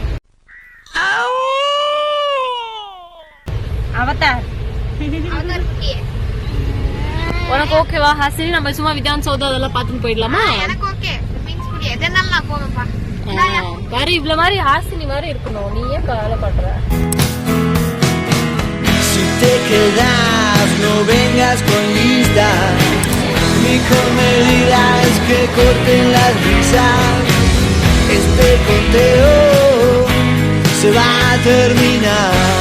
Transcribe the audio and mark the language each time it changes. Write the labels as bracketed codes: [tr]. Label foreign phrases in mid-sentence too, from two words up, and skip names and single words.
[ta] அவதார் உனக்கு ஓகேவா ஹாசினி? நம்ம சும்மா விதான் சௌதா அதெல்லாம் பாத்துட்டு போயிடலாமா? எனக்கு ஓகே. [en] swimming pool [ta] எதனால நான் போவேன்ப்பா. வேற இவ்வளவு மாதிரி ஹாசினி மாதிரி இருக்கணும். நீ ஏன் கவலைப்படுற? [es] Si te quedas, no vengas con lista. Mi comedia es que corten las risas. Este conteo se va a terminar.